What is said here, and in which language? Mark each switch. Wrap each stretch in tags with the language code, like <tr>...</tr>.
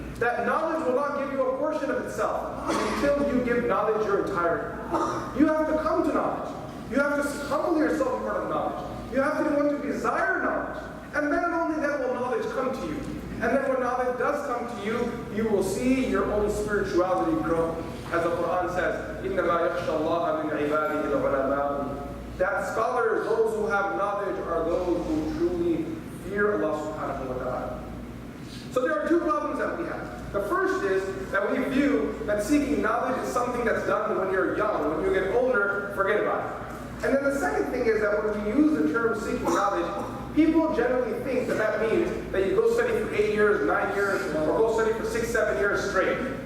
<en>That knowledge will not give you a portion of itself until you give knowledge your entirety. You have to come to knowledge. You have to humble yourself in front of knowledge. You have to want to desire knowledge. And then only then will knowledge come to you. And then when knowledge does come to you, you will see your own spirituality grow. As the Quran says,</en> <ar>إِنَّمَا يَخْشَى اللَّهَ مِنْ عِبَادِهِ الْعُلَمَاءُ.</ar> <en>That scholars, those who have knowledge, are those who truly fear Allah subhanahu wa ta'ala. So there are 2 problems that we have. The first is that we view that seeking knowledge is something that's done when you're young. When you get older, forget about it. And then the second thing is that when we use the term seeking knowledge, people generally think that that means that you go study for 8 years, 9 years, or go study for 6, 7 years straight.</en>